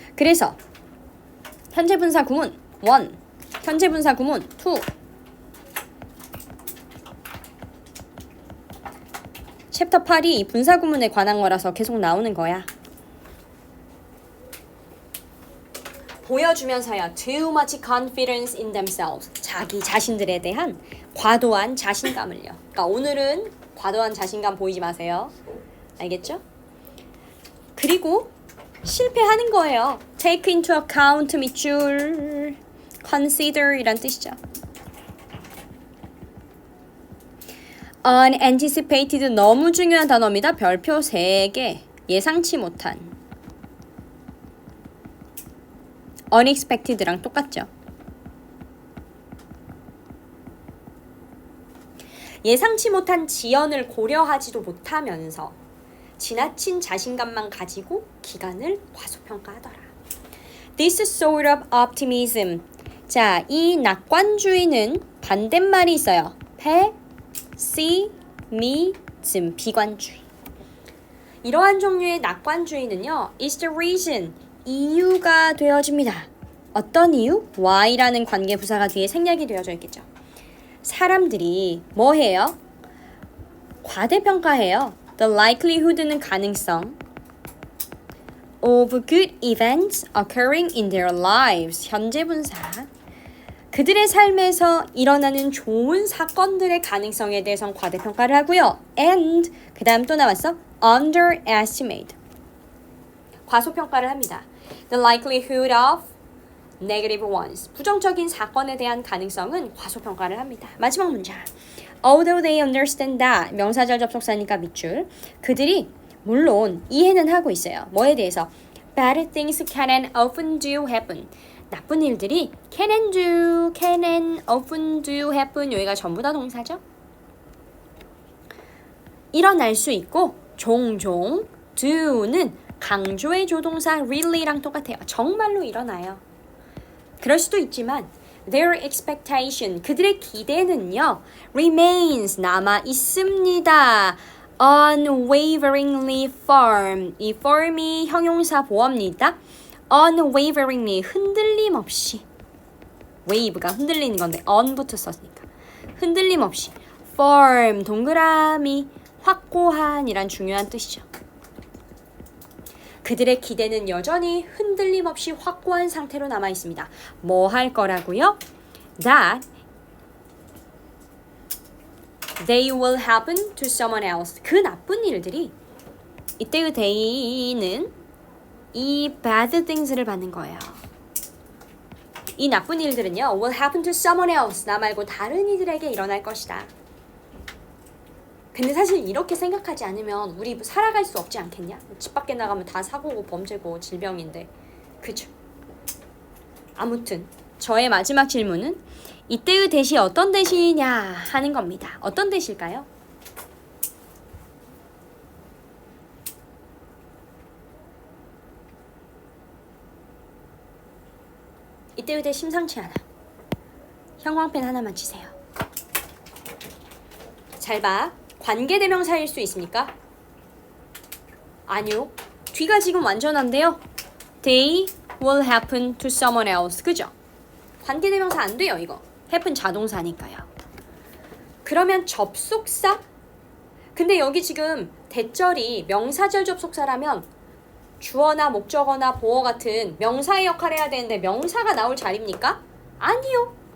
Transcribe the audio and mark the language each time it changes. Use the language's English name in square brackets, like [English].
[Korean] 그래서 현재 분사 구문 1, 현재 분사 구문 2. 챕터 8이 분사 구문에 관한 거라서 계속 나오는 거야. 보여주면서요. [English] Too much confidence in themselves. [Korean] 자기 자신들에 대한 과도한 자신감을요. 그러니까 오늘은 과도한 자신감 보이지 마세요. 알겠죠? 그리고 실패하는 거예요. [English] take into account [Korean] 밑줄 [English] consider [Korean] 이란 뜻이죠. unanticipated 너무 중요한 단어입니다. 별표 3개. 예상치 못한. unexpected랑 똑같죠. 예상치 못한 지연을 고려하지도 못하면서 지나친 자신감만 가지고 기간을 과소평가하더라. [English] This sort of optimism. [Korean] 자, 이 낙관주의는 반대말이 있어요. pessimism, 비관주의. 이러한 종류의 낙관주의는요, [English] is the reason, [Korean] 이유가 되어집니다. 어떤 이유? why라는 관계부사가 뒤에 생략이 되어져 있겠죠. 사람들이 뭐 해요? 과대평가해요. [English] The likelihood는 [Korean] 가능성 [English] of good events occurring in their lives. [Korean] 현재 분사. 그들의 삶에서 일어나는 좋은 사건들의 가능성에 대해서는 과대평가를 하고요. And 그 다음 또 나왔어. underestimate. 과소평가를 합니다. [English] The likelihood of negative ones. [Korean] 부정적인 사건에 대한 가능성은 과소평가를 합니다. 마지막 문장. [English] Although they understand that. [Korean] 명사절 접속사니까 밑줄. 그들이 물론 이해는 하고 있어요. 뭐에 대해서? [English] Bad things can and often do happen. [Korean] 나쁜 일들이 [English] can and often do happen. [Korean] 여기가 전부 다 동사죠. 일어날 수 있고 종종 do는 강조의 조동사 really랑 똑같아요. 정말로 일어나요. 그럴 수도 있지만 [English] their expectation, [Korean] 그들의 기대는요 remains, 남아 있습니다. unwaveringly firm, 이 firm이 형용사 보어입니다. unwaveringly, 흔들림 없이. wave가 흔들리는 건데 un부터 썼으니까 흔들림 없이. firm, 동그라미, 확고한 이란 중요한 뜻이죠. 그들의 기대는 여전히 흔들림 없이 확고한 상태로 남아 있습니다. 뭐 할 거라고요? [English] That they will happen to someone else. [Korean] 그 나쁜 일들이 이때의 they는 이 bad things를 받는 거예요. 이 나쁜 일들은요 [English] will happen to someone else. [Korean] 나 말고 다른 이들에게 일어날 것이다. 근데 사실 이렇게 생각하지 않으면 우리 살아갈 수 없지 않겠냐? 집 밖에 나가면 다 사고고 범죄고 질병인데. 그죠? 아무튼 저의 마지막 질문은 이때의 대시 어떤 대시냐 하는 겁니다. 어떤 대시일까요? 이때의 대 심상치 않아. 형광펜 하나만 치세요. 잘 봐. 관계대명사일 수 있습니까? 아니요. 뒤가 지금 완전한데요. [English] They will happen to someone else. [Korean] 그죠? 관계대명사 안 돼요, 이거. happen 자동사니까요. 그러면 접속사? 근데 여기 지금 대절이 명사절 접속사라면 주어나 목적어나 보어 같은 명사의 역할을 해야 되는데 명사가 나올 자리입니까? 아니요.